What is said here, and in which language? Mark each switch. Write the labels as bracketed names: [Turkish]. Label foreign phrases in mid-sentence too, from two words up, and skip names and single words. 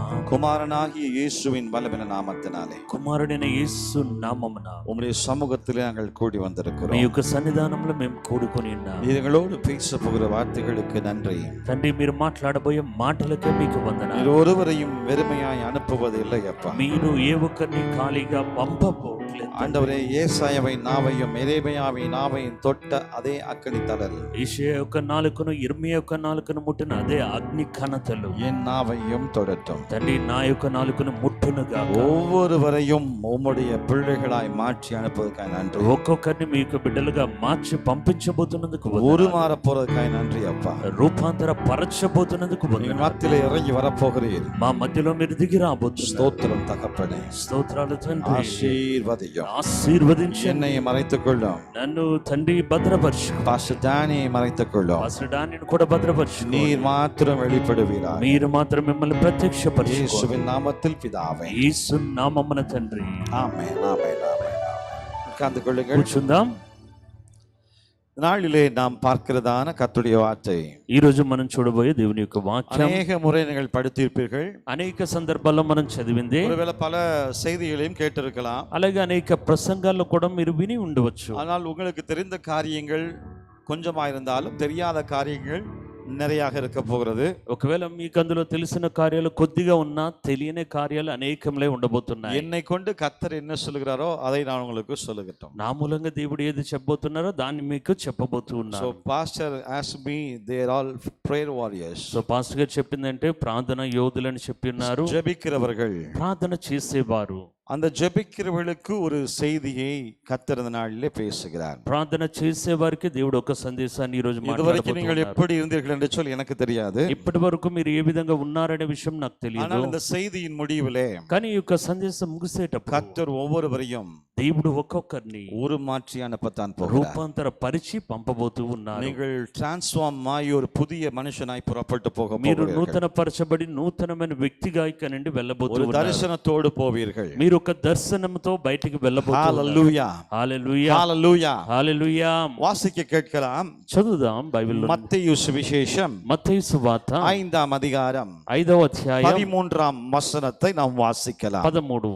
[Tamil] குமாரனாகிய இயேசுவின் வல்லமையான நாமத்தினாலே [Telugu] కుమారుడైన యేసు నామమున [Tamil] உம்முடைய சமூகத்திலே நாங்கள் கூடி [Telugu] మీ [Tamil] வந்திருக்கிறோம். [Telugu] యొక్క సన్నిధానంలో మేము కూడుకొని ఉన్నాం. [Tamil] நீங்களோடு பேச போகிற வார்த்தைகளுக்கு நன்றி. [Telugu] తండ్రి, మీరు మాట్లాడబోయే మాటలకే మీకు వందనాలు. [Tamil] நீர் ஒருவரையும் வெறுமையாய் அனுப்புவதில்லை அப்பா. [Telugu] మీరు ఏ ఒక్కరిని ఖాళీగా పంపపోవట్లేదు. [Tamil] ஆண்டவரே, ஏசாயாவை நாவையும் எரேமியாவை நாவையும் தொட்ட அதே அக்கினி தழல், [Telugu] యెషయా యొక్క నాలుకను ఇర్మియా యొక్క నాలుకను ముట్టిన అదే అగ్ని కణతలు [Tamil] என் நாவையும் தொடட்டும். [Telugu] తండ్రి, నా యొక్క నాలుకను ముట్టునుగా. [Tamil] ஒவ்வொருவரையும் உம்முடைய பிள்ளைகளாய் மாற்றி அனுப்புவதற்காக நன்றி. [Telugu] ఒక్కొక్కరిని మీ యొక్క బిడ్డలుగా మార్చి పంపించబోతున్నందుకు [Tamil] உருமாற போறதுக்காக நன்றி அப்பா. [Telugu] రూపాంతర పరచబోతున్నందుకు [Tamil] எங்கள் மத்தியிலே இறங்கி வரப்போகிறீர். [Telugu] మా మధ్యలో మీరు దిగి రాబోతున్నారు. [Tamil] ஸ்தோத்திரம் தகப்பனே, [Telugu] స్తోత్రాలు తండ్రి. [Tamil] ஆசீர்வதியும். [Telugu] ఆశీర్వదించి [Tamil] என்னை மறைத்துக் கொள்ளும். [Telugu] నన్ను తండ్రి భద్రపరచు. [Tamil] பாஸ்டர் டானியை மறைத்துக் கொள்ளும். [Telugu] పాస్టర్ డానిని కూడా భద్రపరచు. [Tamil] நீர் மாத்திரம் வெளிப்படுவீராக. [Telugu] మీరు మాత్రం మిమ్మల్ని ప్రత్యక్షపరచు. [Tamil] இயேசுவின் நாமத்தில் பிதாவே, [Telugu] యేసు నామమున తండ్రి. [Tamil] ஆமென், ஆமென், ஆமென். உட்கார்ந்து கொள்ளுங்கள். [Telugu] కూర్చుందాం. [Tamil] நாளிலே நாம் பார்க்கிறதான கர்த்தருடைய வார்த்தை [Telugu] ఈ రోజు మనం చూడబోయే దేవుని యొక్క వాక్యం [Tamil] அநேக முறை நீங்கள் படித்திருப்பீர்கள். [Telugu] అనేక సందర్భాల్లో మనం చదివిందే, [Tamil] ஒருவேளை பல செய்திகளையும் கேட்டிருக்கலாம். [Telugu] అలాగే అనేక ప్రసంగాల్లో కూడా మీరు విని ఉండవచ్చు. [Tamil] ஆனால் உங்களுக்கு தெரிந்த காரியங்கள் கொஞ்சமாயிருந்தாலும் தெரியாத காரியங்கள் நிறையாக இருக்க போகிறது. [Telugu] ఒకవేళ మీకు అందులో తెలిసిన కార్యాలు కొద్దిగా ఉన్నా తెలియని కార్యాలు అనేకంలే ఉండబోతున్నాయి. [Tamil] என்னை கொண்டு கர்த்தர் என்ன சொல்கிறாரோ அதை நான் உங்களுக்கு சொல்லுகிறேன். [Telugu] నా మూలంగా దేవుడు ఏది చెప్పబోతున్నారో దాన్ని మీకు చెప్పబోతూ So ఉన్నారు. [English] pastor asked me, they are all prayer warriors. [Telugu] సో పాస్టర్ గారు చెప్పిందంటే ప్రార్థన యోధులని చెప్పి ఉన్నారు, [Tamil] ஜெபிக்கிறவர்கள். [Telugu] ప్రార్థన చేసేవారు. [Tamil] அந்த ஜெபிக்கிறவர்களுக்கு ஒரு செய்தியை கர்த்தர் இந்த நாளிலே பேசுகிறார். [Telugu] ప్రార్థన చేసేవారికి దేవుడు ఒక సందేశాన్ని ఈ రోజు [Tamil] இதுவரைக்கும் நீங்கள் [Telugu] మాట్లాడబోతున్నారు. [Tamil] எப்படி இருந்தீர்கள் என்று சொல்லி எனக்கு தெரியாது. [Telugu] ఇప్పటి వరకు మీరు ఏ విధంగా ఉన్నారనే విషయం నాకు తెలియదు. [Tamil] ஆனால் இந்த செய்தியின் முடிவிலே [Telugu] కానీ ఈ యొక్క సందేశం ముగిసేటప్పుడు [Tamil] கர்த்தர் ஒவ்வொருவரையும் [Telugu] దేవుడు ఒక్కొక్కరిని [Tamil] உருமாற்றி அனுப்பத்தான் போகிறார். [Telugu] రూపాంతర పరిచి పంపబోతూ ఉన్నారు. [Tamil] நீங்கள் டிரான்ஸ்ஃபார்ம் ஆகி ஒரு புதிய மனுஷனாய் புறப்பட்டு போக [Telugu] మీరు [Tamil] போகிறீர்கள். [Telugu] నూతన పరచబడి నూతనమైన వ్యక్తిగా ఇక నుండి వెళ్ళబోతూ [Tamil] ஒரு [Telugu] ఉన్నారు. [Tamil] தரிசனத்தோடு போவீர்கள். [Telugu] మీరు ఒక దర్శనంతో బయటికి వెళ్ళబోతున్నారు. [Tamil] ஹalleluya [Telugu] హల్లెలూయా, [Tamil] ஹalleluya. [Telugu] హల్లెలూయా. [Tamil] வாசிக்க கேட்கலாம். [Telugu] చదువుదాం బైబిల్లో. [Tamil] மத்தேயு சுவிசேஷம் [Telugu] మత్తయి సువార్త [Tamil] 5ஆம் அதிகாரம் [Telugu] 5వ అధ్యాయం [Tamil] 13ஆம் வசனத்தை நாம் வாசிக்கலாம். [Telugu] 13.